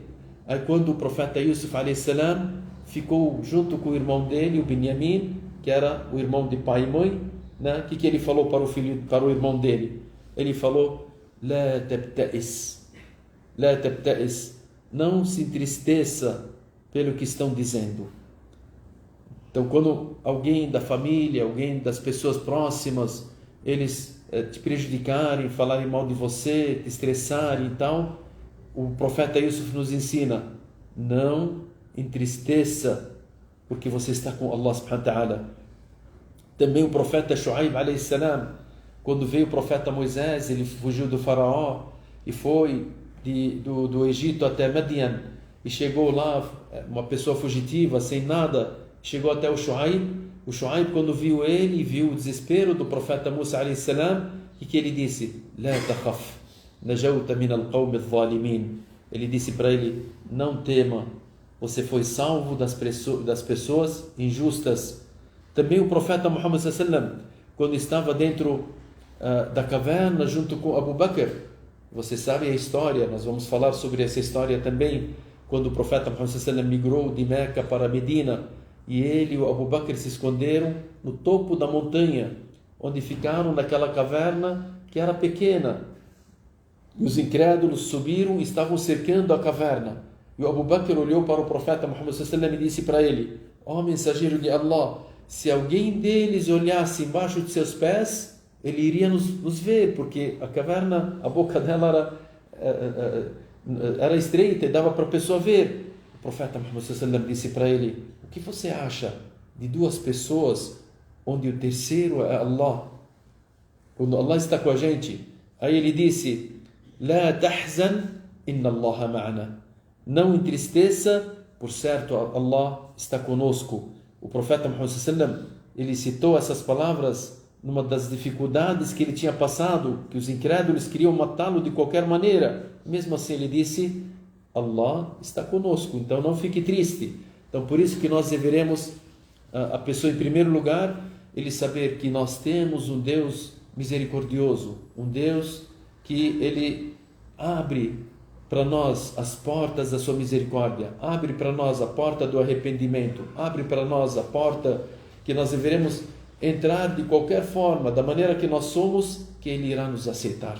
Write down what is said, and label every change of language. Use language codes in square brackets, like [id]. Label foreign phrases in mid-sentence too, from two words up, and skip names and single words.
[pt] Aí quando o profeta Yusuf a.s. ficou junto com o irmão dele, o Benjamim, que era o irmão de pai e mãe, né? O que ele falou para o irmão dele? Ele falou: [ar] "لا تبتئس، لا تبتئس." [pt] Não se entristeça pelo que estão dizendo. Então, quando alguém da família, alguém das pessoas próximas, eles te prejudicarem, falarem mal de você, te estressarem e tal, o profeta Yusuf nos ensina: não entristeça, porque você está com Allah [ar] سبحانه وتعالى. [pt] Também o profeta Shu'aib [ar] عليه السلام, [pt] quando veio o profeta Moisés, ele fugiu do faraó e foi do Egito até Madian, e chegou lá, uma pessoa fugitiva, sem nada, chegou até o Shu'aib. O Shu'aib, quando viu ele, viu o desespero do profeta Musa [ar] عليه السلام, [pt] e que ele disse: [ar] "لا تخف، نجوت من القوم الظالمين." [pt] Ele disse para ele: não tema, você foi salvo das pessoas injustas. Também o profeta Muhammad [ar] صلى الله عليه وسلم, [pt] quando estava dentro da caverna junto com Abu Bakr, você sabe a história, nós vamos falar sobre essa história também, quando o profeta Muhammad [ar] صلى الله عليه وسلم [pt] migrou de Meca para Medina, e ele e o Abu Bakr se esconderam no topo da montanha, onde ficaram naquela caverna que era pequena. E os incrédulos subiram e estavam cercando a caverna. E o Abu Bakr olhou para o profeta Muhammad [ar] صلى الله عليه وسلم [pt] e disse para ele: ó mensageiro de Allah, se alguém deles olhasse embaixo de seus pés, ele iria nos ver, porque a caverna, a boca dela era estreita e dava para a pessoa ver. O profeta Muhammad [ar] صلى الله عليه وسلم [pt] disse para ele: o que você acha de duas pessoas onde o terceiro é Allah? Quando Allah está com a gente, aí ele disse: [ar] لا تحزن، إن الله معنا. [pt] Não entristeça, por certo Allah está conosco. O profeta Muhammad [ar] صلى الله عليه وسلم, [pt] ele citou essas palavras numa das dificuldades que ele tinha passado, que os incrédulos queriam matá-lo de qualquer maneira. Mesmo assim ele disse: Allah está conosco, então não fique triste. Então por isso que nós deveremos, a pessoa em primeiro lugar, ele saber que nós temos um Deus misericordioso, um Deus que ele abre para nós as portas da sua misericórdia, abre para nós a porta do arrependimento, abre para nós a porta que nós deveremos entrar de qualquer forma, da maneira que nós somos, que ele irá nos aceitar.